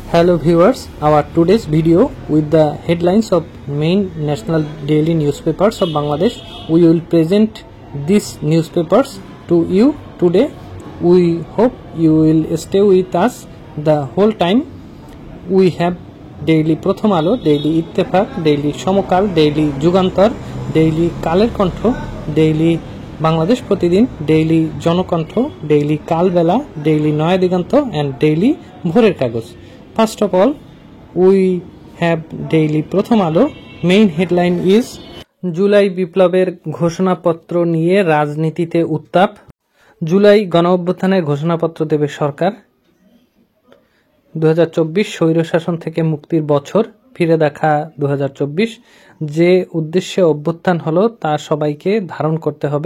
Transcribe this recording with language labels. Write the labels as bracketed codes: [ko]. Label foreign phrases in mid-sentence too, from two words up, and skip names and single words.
[en] Hello viewers, our today's video with the headlines of main national daily newspapers of Bangladesh. We will present these newspapers to you today. We hope you will stay with us the whole time. We have daily Pratham Alo, daily Ittefaq, daily Somokal, daily Jugantar, daily Kaler Kontho, daily Bangladesh Pratidin, daily Jonokantho, daily Kalbela, daily Noya Diganto and daily Bhorer Kagoj. First of all, we have daily Pratham Alo. Main headline is [bn] জুলাই বিপ্লবের ঘোষণাপত্র নিয়ে রাজনীতিতে উত্তাপ। জুলাই গণঅভ্যুত্থানের ঘোষণাপত্র দেবে সরকার। 2024 স্বৈরশাসন থেকে মুক্তির বছর, ফিরে দেখা 2024। যে উদ্দেশ্যে অভ্যুত্থান হলো তা সবাইকে ধারণ করতে হবে।